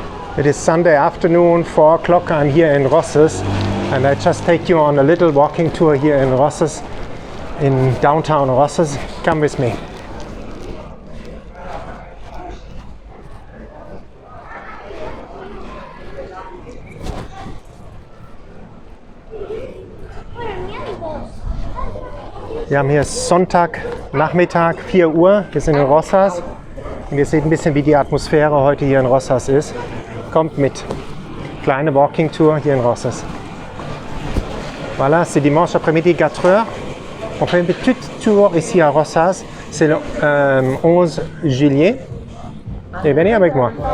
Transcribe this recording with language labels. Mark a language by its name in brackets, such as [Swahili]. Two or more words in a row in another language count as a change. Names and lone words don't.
[English] It is Sunday afternoon, 4 o'clock. I'm here in Rosses, and I just take you on a little walking tour here in Rosses, in downtown Rosses. Come with me. [German] Wir haben hier Sonntagnachmittag, 4 Uhr. Wir sind in Rosses. Und ihr seht ein bisschen, wie die Atmosphäre heute hier in Rosses ist. Kommt mit. Kleine [English] Walking Tour [German] hier in Rosses. [French] Voilà, c'est dimanche après-midi, 4 heures. On fait une petite tour ici à Rosses. C'est le 11 juillet. Et venez avec moi.